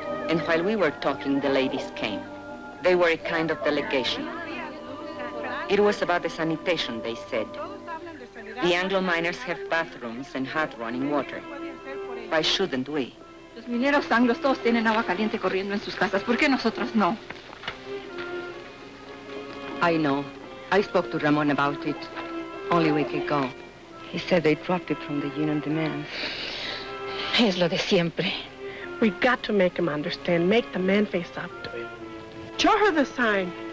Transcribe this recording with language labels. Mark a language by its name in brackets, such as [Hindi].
[English] And while we were talking, the ladies came. They were a kind of delegation. It was about the sanitation, they said. The Anglo miners have bathrooms and hot running water. Why shouldn't we? [Spanish] Los mineros anglos todos tienen agua caliente corriendo en sus casas. ¿Por qué nosotros no? [English] I know. I spoke to Ramon about it only a week ago. He said they dropped it from the union demands. [Spanish] Es lo de siempre. [English] We got to make him understand. Make the man face up to it. Show her the sign.